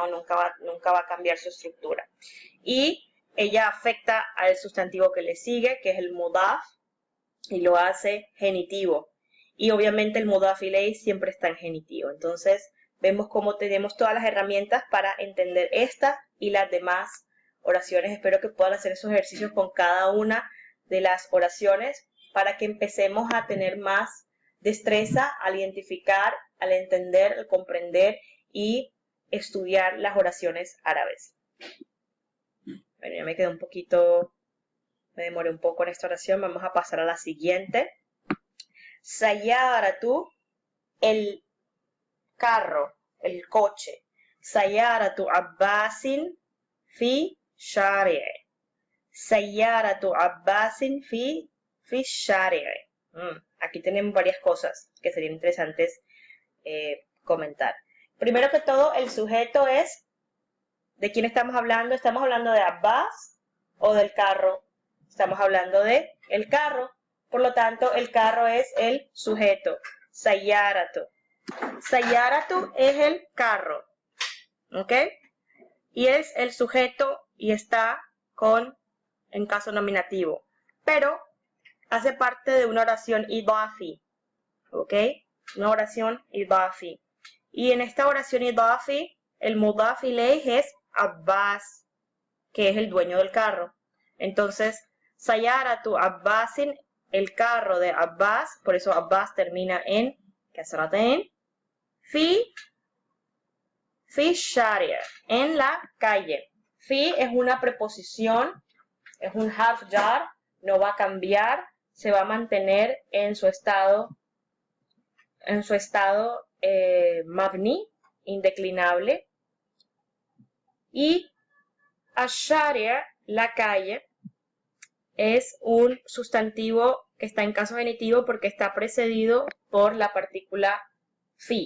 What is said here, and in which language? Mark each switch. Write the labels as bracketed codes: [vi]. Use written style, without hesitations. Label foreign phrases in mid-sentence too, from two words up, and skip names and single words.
[es] Nunca va a cambiar su estructura. Y ella afecta al sustantivo que le sigue, que es el mudaf, y lo hace genitivo. Y obviamente el [ar] مضاف إليه [es] siempre está en genitivo. Entonces, vemos cómo tenemos todas las herramientas para entender esta y las demás oraciones. Espero que puedan hacer esos ejercicios con cada una de las oraciones para que empecemos a tener más destreza al identificar, al entender, al comprender y estudiar las oraciones árabes. Bueno, ya me quedé un poquito, me demoré un poco en esta oración. Vamos a pasar a la siguiente. Sayaratu, el carro, el coche. [ar] سيارة عباس في الشارع. سيارة عباس في الشارع. [es] aquí tenemos varias cosas que serían interesantes comentar. Primero que todo, el sujeto es, ¿de quién estamos hablando? ¿Estamos hablando de Abbas o del carro? Estamos hablando de el carro. Por lo tanto, el carro es el sujeto. Sayyaratu. Sayyaratu es el carro. ¿Ok? Y es el sujeto y está en caso nominativo. Pero hace parte de una oración idafi. ¿Ok? Una oración idafi. Y en esta oración idafi, el [ar] مضاف إليه [es] es Abbas, que es el dueño del carro. Entonces, [ar] سيارة عباس, [es] el carro de Abbas, por eso Abbas termina en kasratain, [ar] في الشارع, [es] en la calle. Fi es una preposición, es un [ar] حرف جر, [es] no va a cambiar, se va a mantener en su estado mabni, indeclinable. Y ash-sharia, la calle, es un sustantivo que está en caso genitivo porque está precedido por la partícula fi.